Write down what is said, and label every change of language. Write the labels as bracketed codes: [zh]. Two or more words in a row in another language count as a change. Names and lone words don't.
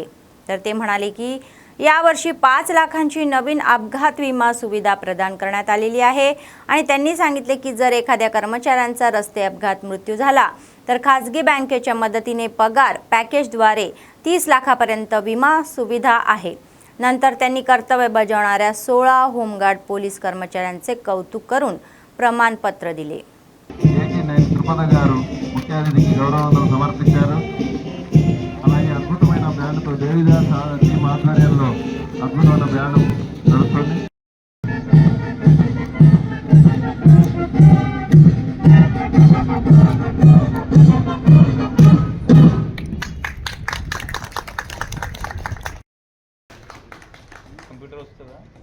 [mr] तर ते म्हणाले की यावर्षी 5 लाखांची नवीन अपघात विमा सुविधा प्रदान करण्यात आलेली आहे आणि त्यांनी सांगितले की जर एखाद्या कर्मचाऱ्यांचा रस्ते अपघात मृत्यू झाला तर खाजगी बँकेच्या मदतीने पगार पॅकेजद्वारे 30 लाखापर्यंत विमा सुविधा आहे। नंतर त्यांनी कर्तव्य बजावणाऱ्या 16 होमगार्ड पोलीस कर्मचाऱ्यांचे कौतुक करून प्रमाणपत्र दिले। [te] ముఖ్య అతిథికి గౌరవంగా సమర్పించారు। అలాగే అద్భుతమైన డాక్టర్ దేవిదాస్ టీం ఆధ్వర్యంలో అద్భుతమైన బ్యాండ్ నడుస్తుంది. కంప్యూటర్ వస్తుందా?